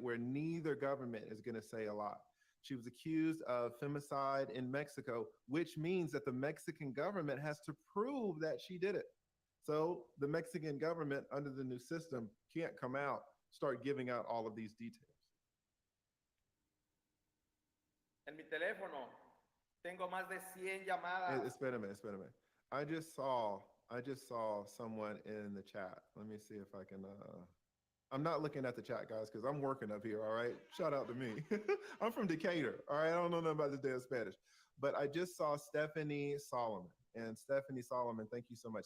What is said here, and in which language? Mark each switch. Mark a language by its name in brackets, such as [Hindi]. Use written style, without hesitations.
[English] Where neither government is going to say a lot. She was accused of femicide in Mexico, which means that the Mexican government has to prove that she did it. So the Mexican government, under the new system, can't come out, start giving out all of these details. [Spanish] En mi teléfono tengo más de 100 llamadas. Espérame. [English] I just saw someone in the chat. Let me see if I can. I'm not looking at the chat, guys, because I'm working up here. All right, shout out to me. I'm from Decatur. All right, I don't know nothing about this damn Spanish, but I just saw Stephanie Solomon, and Stephanie Solomon, thank you so much.